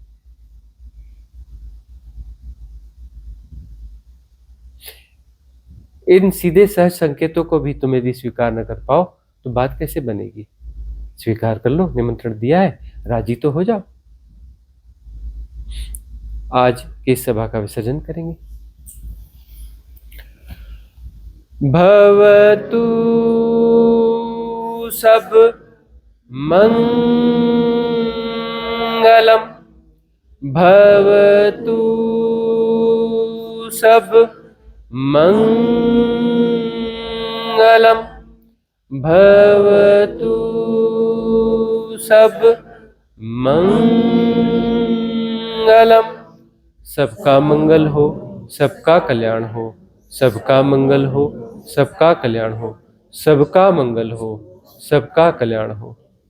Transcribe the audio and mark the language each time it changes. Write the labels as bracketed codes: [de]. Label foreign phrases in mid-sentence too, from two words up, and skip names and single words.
[hi] इन सीधे सहज संकेतों को भी तुम यदि स्वीकार न कर पाओ तो बात कैसे बनेगी? स्वीकार कर लो, निमंत्रण दिया है, राजी तो हो जाओ। आज की सभा का विसर्जन करेंगे। [pi] भवतु सब मंगलम, भवतु सब मंगलम, भवतु सब मंगलम। मंगलम। [hi] सबका मंगल हो, सबका कल्याण हो, सबका मंगल हो, सबका कल्याण हो, सबका मंगल हो, सबका कल्याण हो।